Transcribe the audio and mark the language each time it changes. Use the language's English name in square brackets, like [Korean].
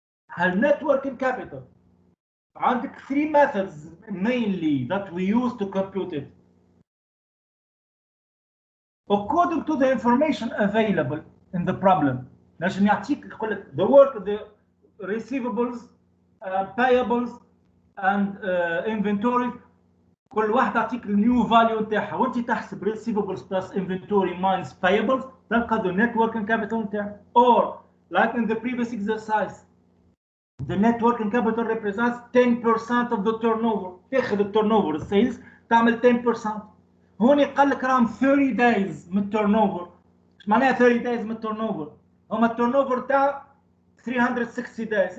[English] هل net working capital. عندك 3 methods mainly that we use to compute it. According to the information available in the problem. [Arabic] عشان يعطيك يقول لك [English] the work, the receivables, payables and inventory. [Arabic] كل واحدة تعطيك النيو فاليو نتاعها وانت تحسب [English] receivables plus inventory minus payables [Arabic] تلقى [English] the net working capital [Arabic] نتاعها. [English] Or like in the previous exercise, the net working capital represents 10% of the turnover. [Arabic] تاخذ التورنوفر السيلز تعمل 10%. هون قال لك راهم 30 days من التورنوفر. ايش معناها 30 days من التورنوفر؟ هما التورنوفر تاع 360 days.